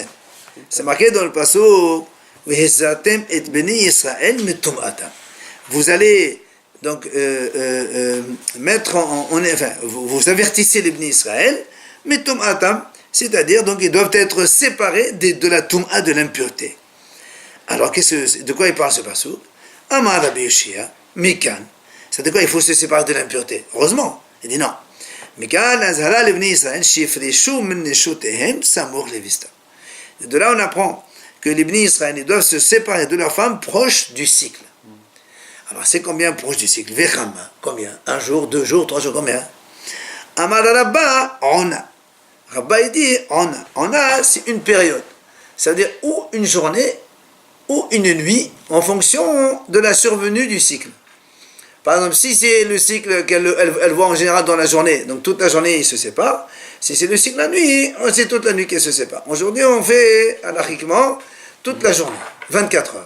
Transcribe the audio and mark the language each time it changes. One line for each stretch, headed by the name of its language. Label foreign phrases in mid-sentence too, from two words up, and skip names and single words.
French: C'est marqué dans le passage. Vous allez donc mettre vous avertissez les Bnei Israël, mais Tum'atam, c'est-à-dire donc ils doivent être séparés de la Tum'a, de l'impureté. Alors de quoi il parle ce passage?
Hebrew: אמר רבי יאשיה מכאן.
French: C'est de quoi il faut se séparer de l'impureté? Heureusement, il dit non.
Hebrew: מכאן אזהרה les Bnei Israël שיפרשו מן נשותיהם סמוך לווסתן.
French: De là on apprend que les Bnei Israël doivent se séparer de leurs femmes proches du cycle. Alors c'est combien proche du cycle?
Hebrew: וכמה, combien?
French: 1 jour, 2 jours, 3 jours, combien?
Hebrew: אמר רבא,
French: ona. Rabba il dit ona. Ona c'est une période. Ça veut dire ou une journée ou une nuit en fonction de la survenue du cycle. Par exemple, si c'est le cycle qu'elle voit en général dans la journée, donc toute la journée, ils se séparent. Si c'est le cycle la nuit, c'est toute la nuit qu'elle se sépare. Aujourd'hui, on fait, anarchiquement, toute la journée, 24 heures.